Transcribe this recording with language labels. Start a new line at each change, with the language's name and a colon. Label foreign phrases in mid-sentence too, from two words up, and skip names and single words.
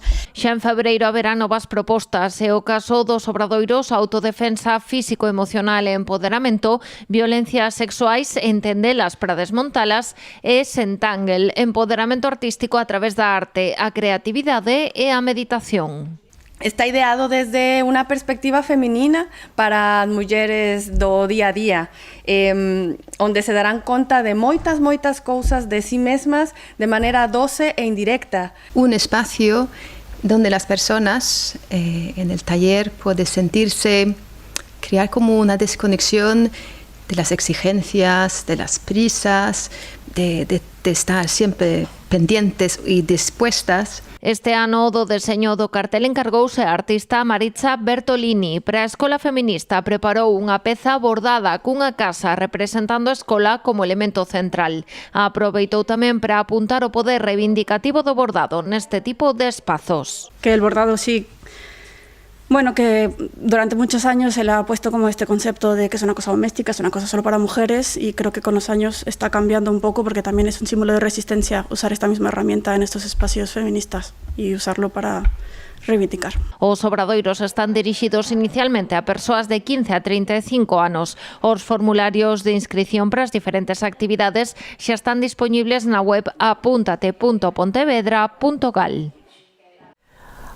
Galician: Xa en febreiro haberá novas propostas, e o caso dos obradoiros autodefensa físico-emocional e empoderamento, violencias sexuais, entendelas para desmontalas, e Sentangle, empoderamento artístico a través da arte, a creatividade e a meditación. Está ideado desde unha perspectiva feminina para as mulleres do día a día, onde se darán conta de moitas cousas de sí mesmas de maneira doce e indirecta.
Spanish: Un espacio donde las personas en el taller pueden sentirse, crear como una desconexión de las exigencias, de las prisas, de estar siempre pendientes y dispuestas.
Galician: Este ano do deseño do cartel encargouse a artista Maritza Bertolini. Para a Escola Feminista preparou unha peza bordada cunha casa representando a escola como elemento central. Aproveitou tamén para apuntar o poder reivindicativo do bordado neste tipo de espazos.
Spanish: Que el bordado sí, bueno, que durante muchos años se le ha puesto como este concepto de que es una cosa doméstica, es una cosa solo para mujeres, y creo que con los años está cambiando un poco porque también es un símbolo de resistencia usar esta misma herramienta en estos espacios feministas y usarlo para reivindicar.
Galician: Os obradoiros están dirixidos inicialmente a persoas de 15 a 35 anos. Os formularios de inscripción para as diferentes actividades xa están disponibles na web apuntate.pontevedra.gal.